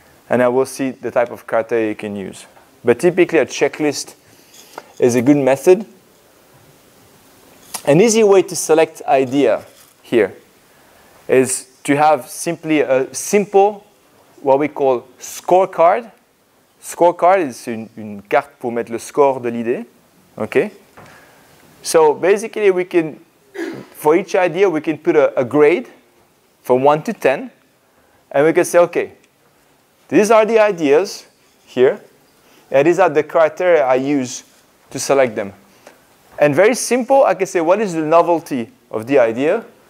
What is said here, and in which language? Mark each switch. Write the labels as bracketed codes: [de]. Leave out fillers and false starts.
[en] And I will see the type of criteria you can use. But typically, a checklist is a good method. An easy way to select idea here is to have simply a simple, what we call scorecard. Scorecard is [fr] une carte pour mettre le score de l'idée, okay? [en] So basically, we can, for each idea, we can put a grade from 1 to 10, and we can say, okay, these are the ideas here, and these are the criteria I use to select them. And very simple, I can say, what is the novelty of the idea?